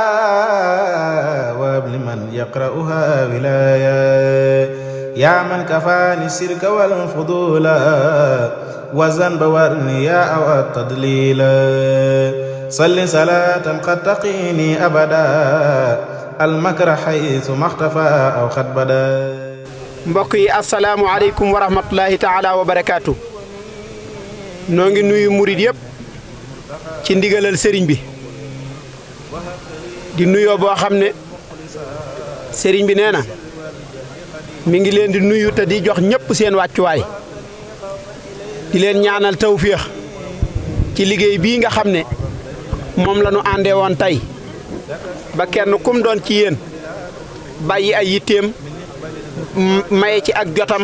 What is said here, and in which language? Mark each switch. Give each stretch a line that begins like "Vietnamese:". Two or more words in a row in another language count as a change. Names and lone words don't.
Arabic: وهب لمن يقرأها ولاية يا من كفاني الشرك والفضول والذنب والرياء والتضليل صل صلاة قد تقيني أبدا المكر حيث ما اختفى أو قد بدا
Wolof: mbokk yi
Arabic: السلام عليكم ورحمة الله تعالى وبركاته
Wolof: noo ngi nuyu murit yëpp ci ndigalal sëriñ bi di nuyoo boo xam ne sëriñ bi nee na mi ngi leen di nuyu te di jox ñëpp seen wàccuwaay di leen ñaanal tawféex ci liggéey bii nga xam ne moom la ñu àndee woon tey ba kenn kum doon ci yéen bàyyi ay yitteem maye ci ak jotam